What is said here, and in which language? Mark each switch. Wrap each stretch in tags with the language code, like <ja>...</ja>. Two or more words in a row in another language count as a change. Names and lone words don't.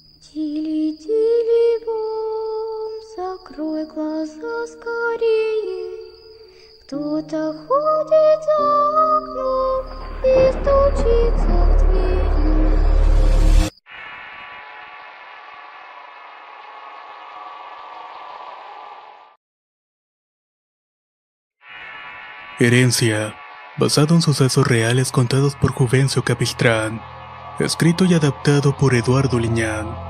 <ru>Тили-тили-бом, закрой глаза скорее. Кто-то ходит за окном и стучится в двери.</ru> <es>Herencia, basado en sucesos reales contados por Juvencio Capistrán, escrito y adaptado por Eduardo Liñán.</es>